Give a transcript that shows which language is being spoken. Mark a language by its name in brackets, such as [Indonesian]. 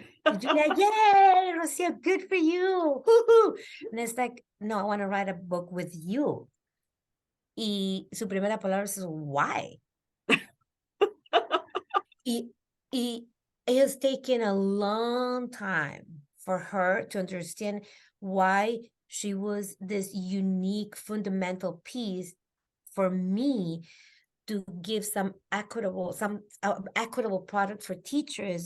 [English] And Julia, yay, Rocío, good for you. Woo-hoo. And it's like, no, I want to write a book with you. [Spanish] Y su primera palabra es, [English] why? y it has taken a long time for her to understand why she was this unique fundamental piece for me to give some equitable product for teachers.